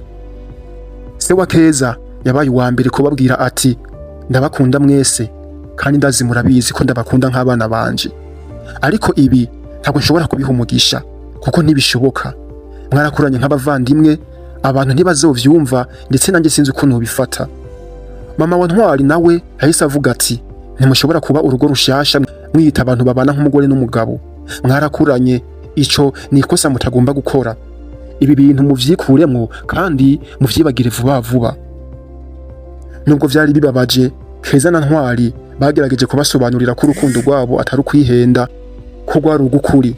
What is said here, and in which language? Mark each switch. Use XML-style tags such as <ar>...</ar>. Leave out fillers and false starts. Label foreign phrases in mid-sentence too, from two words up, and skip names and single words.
<rn>Se wa Keza yabaye uwa mbere kubabwira ati ndabakunda mwese, kandi ndazi murabizi ko ndabakunda nk'abana banje, ariko ibi ntabwo nshobora kubiha umugisha kuko ntibishoboka. Mwarakuranye nk'abavandimwe, abantu ntibazovyumva, ndetse nanjye sinzi ukuntu bifata. Mama wa Ntwari nawe yahise avuga ati ntimushobora kuba urugo rushasha mwiyita abantu babana nk'umugore n'umugabo. Mwarakuranye, ico ni ikosa mutagomba gukora. Ibi bintu muvyikuremwo kandi muvyibagire vuba vuba. Nubwo vyari bibabaje, Keza na Ntwari bagerageje kubasobanurira ko urukundo rwabo atari ukwihenda, ko rwari ugukuri.</rn>